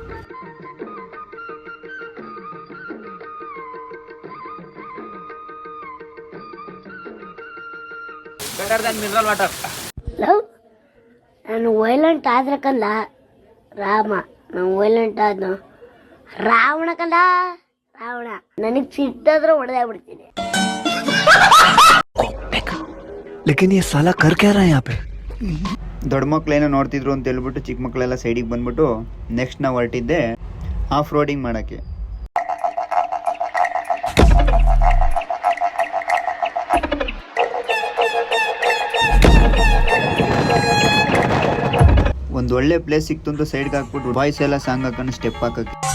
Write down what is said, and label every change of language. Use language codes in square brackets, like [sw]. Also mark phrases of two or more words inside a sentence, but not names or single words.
[en] mineral water. [kn] ನಾನು ವೈಲೆಂಟ್ ಆದ್ರೆ ಕಂದ ರಾಮ, ನಾನು ವೈಲೆಂಟ್ ಆದ ರಾವಣ ಕಂದ ರಾವಣ. ನನಗೆ ಸಿಟ್ಟಾದ್ರೆ ಹೊಡೆದಾಗ್ಬಿಡ್ತೀನಿ. [hi] ಲೇಕಿನ್ ये साला कर क्या रहा है यहाँ पे? [kn] ದೊಡ್ಡ ಮಕ್ಳೇನೋ ನೋಡ್ತಿದ್ರು ಅಂತ ಹೇಳ್ಬಿಟ್ಟು ಚಿಕ್ಕ ಮಕ್ಕಳೆಲ್ಲ ಸೈಡಿಗೆ ಬಂದ್ಬಿಟ್ಟು ನೆಕ್ಸ್ಟ್ ನಾವು ಹೊರಟಿದ್ದೆ [en] off roading [kn] ಮಾಡೋಕ್ಕೆ. ಒಂದು ಒಳ್ಳೆ ಪ್ಲೇಸ್ ಸಿಕ್ತು ಅಂತ ಸೈಡ್ಗೆ ಹಾಕ್ಬಿಟ್ಟು ಬಾಯ್ಸ್ ಎಲ್ಲ ಸಾಂಗ್ ಹಾಕೊಂಡು ಸ್ಟೆಪ್ ಹಾಕಕ್ಕೆ.